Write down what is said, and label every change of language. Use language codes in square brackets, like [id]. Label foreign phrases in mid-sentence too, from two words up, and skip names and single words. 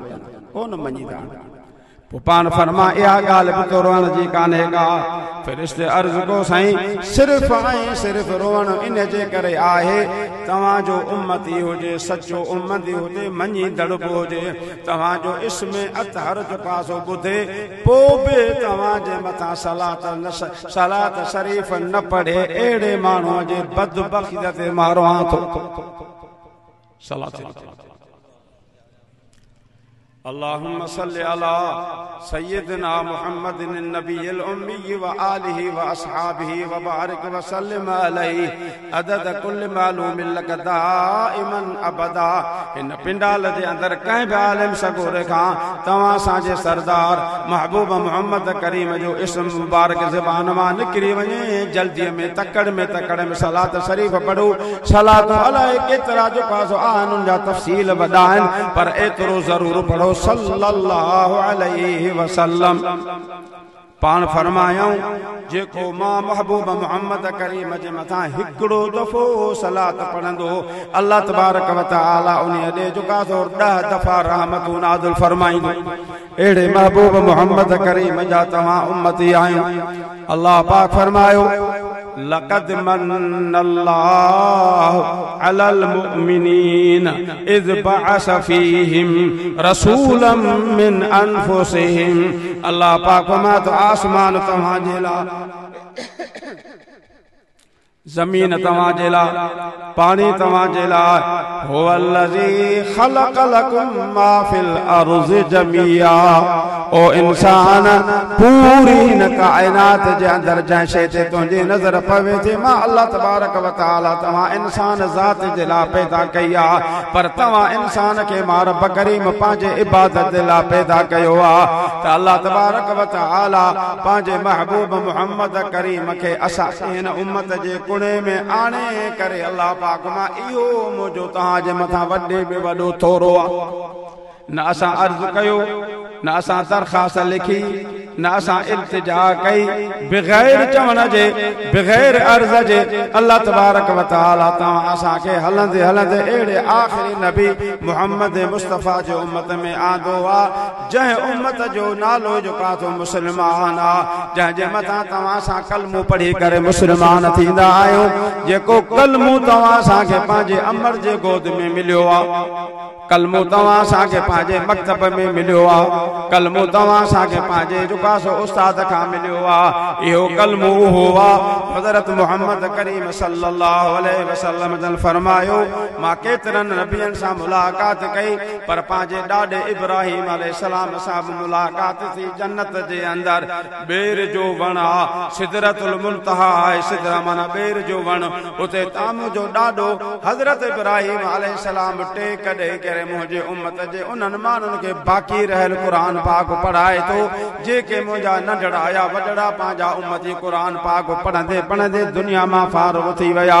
[sd] कंदा कोन मञीदा पोइ पाण फरमा इहा ॻाल्हि बि तो रोअण जी कान्हे का फ़रिश्ते अर्ज़ को साईं सिर्फ़ ऐं सिर्फ़ रोअण इन जे करे आहे तव्हांजो उम्मती हुजे सचो उम्मती हुजे मञीदड़ बि हुजे तव्हांजो इस्म अतहर जो पासो ॿुधे पोइ बि तव्हांजे मथां सलात शरीफ़ न पढ़े अहिड़े माण्हूअ जे बदबख़्त ते मां रोआं थो सलात [ar] اللهم صل على سيدنا محمد النبي الأمي وآله وأصحابه وبارك وسلم عليه عدد كل معلوم لك دائما أبدا इन [sd] पिंडाल जे अंदर कंहिं बि आलिम सगोरे खां तव्हां असांजे सरदार महबूब मोहम्मद करीम जो इस्म मुबारक ज़बान मां निकिरी वञे जल्दीअ में तकड़ में सलात शरीफ़ पढ़ो सलात अलाए केतिरा जो पासो आहिनि उन जा तफ़सील वॾा आहिनि पर एतिरो ज़रूर पढ़ो [ar] صلى الله عليه وسلم [sd] पान फरमायूं जेको मां महबूब मोहम्मद करीम जे मथां हिकिड़ो दफ़ो सलात पढ़ंदो अल्लाह [ar] تبارك وتعالى [sd] उन ॾे जुकासो 10 दफ़ा रहमतूं नाज़िल फरमाईंदो। अहिड़े महबूब मोहम्मद करीम जा तव्हां उम्मती आहियो। अल्लाह पाक फरमायो [ar] لقد من الله على المؤمنين إذ بعث فيهم رسولا من أنفسهم. [sd] अल्लाह पाक फरमाए तो आसमान तव्हां जे लाइ, ज़मीन तव्हां जे लाइ, पानी तव्हां जे लाइ, [ar] هو الذي خلق لكم ما في الأرض جميعا. [sd] ओ इंसान पूरी हिन काइनात जे अंदर जंहिं शइ ते तुंहिंजी नज़र पवे थी मां अल्लाह [ar] تبارك وتعالى [sd] तव्हां इंसान ज़ात जे लाइ पैदा कई आहे, पर तव्हां इंसान खे मां रब करीम पंहिंजे इबादत जे लाइ पैदा कयो आहे। त अल्लाह [ar] تبارك وتعالى [sd] पंहिंजे महबूब मुहम्मद करीम खे असां हिन उम्मत जे कुणे में आणे करे अल्लाह पाक मां इहो मुंहिंजो तव्हांजे मथां वॾे में वॾो थोरो आहे। न असां अर्ज़ कयो, न असां दरख़्वास्त लिखी, न असां इल्तिजा कई, बग़ैर चवण जे, बग़ैर अर्ज़ जे अल्लाह [ar] تبارك وتعالى [sd] तव्हां असांखे हलंदे हलंदे अहिड़े आख़िरी नबी मुहम्मद मुस्तफ़ा जे उम्मत में आंदो आहे जंहिं उम्मत जो नालो जेका तो मुस्लमान आहे, जंहिंजे मथां तव्हां सां कलमो पढ़ी करे मुस्लमान थींदा आहियो। जेको कलमो तव्हां असांखे पंहिंजे अमर जे गोद में मिलियो आहे, कलमो तव्हां असांखे पंहिंजे मकतब में मिलियो आहे, कलमो तव्हां असांखे पंहिंजे जुकासो उस्ताद खां मिलियो आहे। इहो कलमो उहो आहे हज़रत मुहम्मद करीम [ar] صلى الله عليه وسلم [sd] जन फरमायो मां केतिरनि नबियनि सां मुलाक़ात कई पर पंहिंजे ॾाॾे इब्राहिम अलैहिस्सलाम सां बि मुलाक़ात थी। जन्नत जे अंदर बेर जो वण आहे, सिदरतुल मुंतहा आहे, सिदरा माना बेर जो वण, उते ताम जो ॾाॾो हज़रत इब्राहिम अलैहिस्सलाम टेक ॾेई करे मुंहिंजे उम्मत जे उन्हनि माण्हुनि खे बाक़ी रहियल क़ुरान पाक पढ़ाए थो जेके मुंहिंजा नंढड़ा या वॾड़ा पंहिंजा उम्मती क़ुरान पाक पढ़ंदे पढ़ंदे दुनिया मां फारिग़ थी विया।